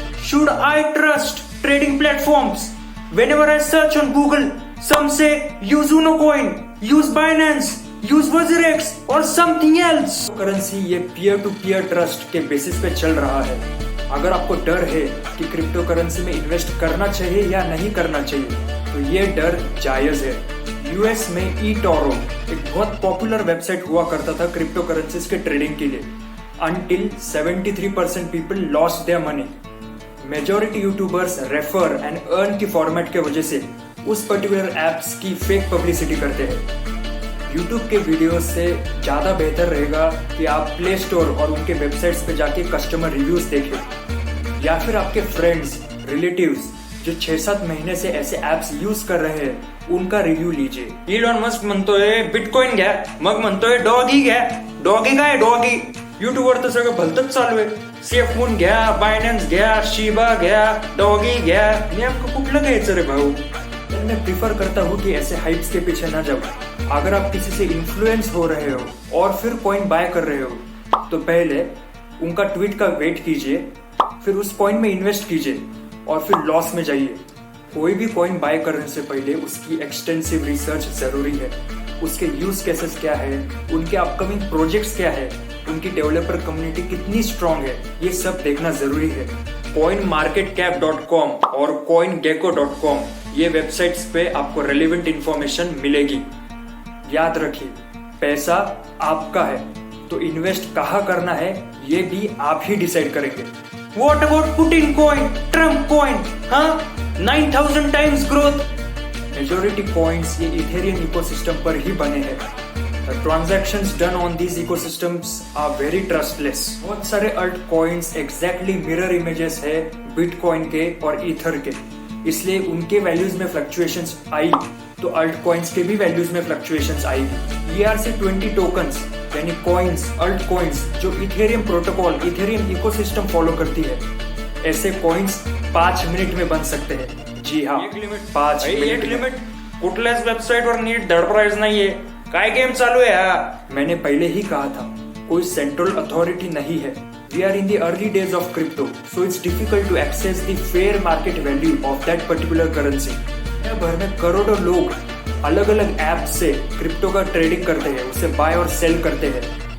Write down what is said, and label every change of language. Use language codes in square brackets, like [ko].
[en] Should I trust trading platforms? Whenever I search on Google, some say use Unocoin, use Binance, use WazirX or something else. [hi] Currency ये peer to peer trust के basis पे चल रहा है. अगर आपको डर है कि क्रिप्टो करेंसी में इन्वेस्ट करना चाहिए या नहीं करना चाहिए तो ये डर जायज है. यूएस में eToro एक बहुत पॉपुलर वेबसाइट हुआ करता था क्रिप्टो करेंसीज के ट्रेडिंग के लिए. [en] Until 73% people lost their money. [hi] Majority YouTubers refer and earn की फॉर्मेट के वजह से उस पर्टिकुलर एप्स की फेक पब्लिसिटी करते हैं. यूट्यूब के वीडियो से ज्यादा बेहतर रहेगा कि आप प्ले स्टोर और उनके वेबसाइट्स पे जाके कस्टमर रिव्यूज देखें या फिर आपके फ्रेंड्स रिलेटिव्स जो 6-7 महीने से ऐसे एप्स यूज कर रहे हैं उनका रिव्यू लीजिए. [mr] इलॉन मस्क म्हणतोय बिटकॉइन घ्या, मग म्हणतोय डॉगी घ्या. डॉगी काय डॉगी? युट्यूबवर तर सगळं भलतच चालू आहे. सेफ मून घ्या, बायनान्स घ्या, शिबा घ्या, डॉगी घ्या. नेमकं कुठलं घ्यायचं रे भाऊ? [hi] मैं प्रिफर करता हूँ कि ऐसे हाइप्स के पीछे ना जाओ. अगर आप किसी से इन्फ्लुएंस हो रहे हो और फिर कॉइन बाय कर रहे हो तो पहले उनका ट्वीट का वेट कीजिए, फिर उस कॉइन में इन्वेस्ट कीजिए और फिर लॉस में जाइए. कोई भी कॉइन बाय करने से पहले उसकी एक्सटेंसिव रिसर्च जरूरी है. उसके यूज केसेस क्या है, उनके अपकमिंग प्रोजेक्ट्स क्या है, उनकी डेवलपर कम्युनिटी कितनी स्ट्रांग है, ये सब देखना जरूरी है. coinmarketcap.com और coingecko.com ये वेबसाइट्स पे आपको रेलेवेंट इंफॉर्मेशन मिलेगी. याद रखिए पैसा आपका है तो इन्वेस्ट कहाँ करना है ये भी आप ही डिसाइड करेंगे. [en] What about Putin coin, Trump coin? [hi] हाँ, [en] 9000 times growth. [hi] मेजॉरिटी कॉइन्स ये इथेरियम इकोसिस्टम पर ही बने हैं. [en] The transactions done on these ecosystems are very trustless. [hi] बहुत सारे alt coins exactly mirror images है बिटकॉइन के और ईथर के, इसलिए उनके वैल्यूज में फ्लक्चुएशंस आई तो अल्ट कॉइन्स के भी वैल्यूज में फ्लक्चुएशंस आएगी. ERC-20 टोकन्स यानी कॉइन्स, अल्ट कॉइन्स जो Ethereum protocol, Ethereum ecosystem follow करती है, ऐसे कॉइन्स 5 मिनट में बन सकते हैं. जी हाँ, 5 मिनट. [mr] कुठल्याच वेबसाईटवर नीट धड प्राइस नाहीये. काय गेम चालू [hi] है? मैंने पहले ही कहा था कोई सेंट्रल अथॉरिटी नहीं है. [en] We are in the early days of crypto, so it's difficult to access the fair market value of that particular currency. [hi] दुनिया भर में करोड़ों लोग अलग अलग ऐप से क्रिप्टो का ट्रेडिंग करते हैं, उसे बाय और सेल करते हैं.